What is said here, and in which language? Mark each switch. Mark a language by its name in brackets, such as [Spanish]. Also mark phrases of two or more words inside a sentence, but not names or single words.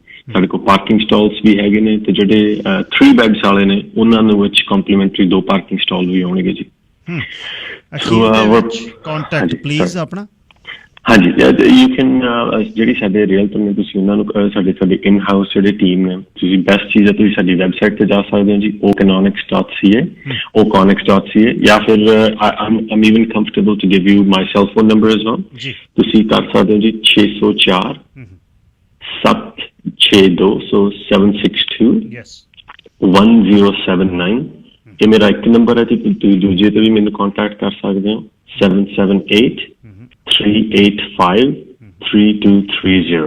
[Punjabi] ਸਾਡੇ ਕੋਲ [English] parking stalls [Punjabi] ਵੀ ਹੈਗੇ ਨੇ, ਤੇ ਜਿਹੜੇ 3 ਬੈਡਸ ਵਾਲੇ ਨੇ ਉਹਨਾਂ ਨੂੰ ਵਿੱਚ [English] complimentary 2 parking stall [Punjabi] ਵੀ ਆਉਣਗੇ ਜੀ। [English] contact please [Punjabi] ਆਪਣਾ। ਹਾਂਜੀ, [English] you can [Punjabi] ਜਿਹੜੀ ਸਾਡੇ ਰੀਅਲਟਰ ਨੇ ਤੁਸੀਂ ਉਹਨਾਂ ਨੂੰ ਸਾਡੇ [English] in house [Punjabi] ਜਿਹੜੇ ਟੀਮ ਨੇ, ਤੁਸੀਂ ਬੈਸਟ ਚੀਜ਼ ਹੈ ਤੁਸੀਂ ਸਾਡੀ ਵੈਬਸਾਈਟ ਤੇ ਜਾ ਸਕਦੇ ਹੋ ਜੀ, oconix.ca, oconix.ca, ਜਾਂ ਫਿਰ [English] I'm even comfortable to give you my cell phone number as well। [Punjabi] ਤੁਸੀਂ ਕਰ ਸਕਦੇ ਹੋ ਜੀ 604 762 so 762 1079। ਇਹ ਮੇਰਾ ਇੱਕ ਨੰਬਰ ਹੈ ਜੀ, ਤੁਸੀਂ ਦੂਜੇ ਤੇ ਵੀ ਮੈਨੂੰ ਕੰਟੈਕਟ ਕਰ ਸਕਦੇ ਹੋ 778 385 3230।